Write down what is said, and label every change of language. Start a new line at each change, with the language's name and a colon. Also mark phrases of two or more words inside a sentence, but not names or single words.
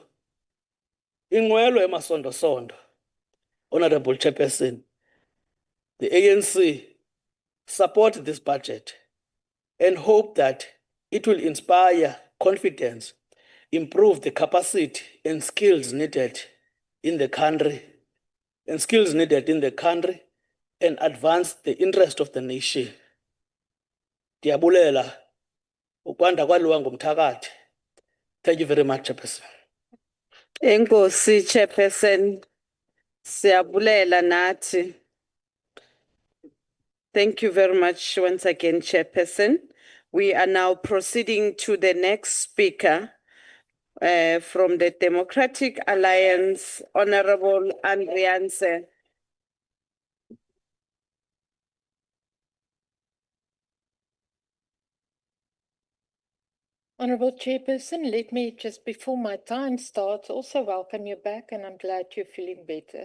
Xhosa: Inqwelo Emasondo-sondo,
English: Honorable Chairperson, the ANC support this budget and hope that it will inspire confidence, improve the capacity and skills needed in the country, and advance the interest of the nation.
Xhosa: Ndiyabulela ukwanda kwaliwa ngumthakathi.
English: Thank you very much, Chairperson.
Xhosa: Enkosi Chairperson, siyabulela nathi.
English: Thank you very much once again, Chairperson. We are now proceeding to the next speaker from the Democratic Alliance, Honorable Anniversaries. Honourable Chairperson, let me just before my time starts also welcome you back, and I'm glad you're feeling better.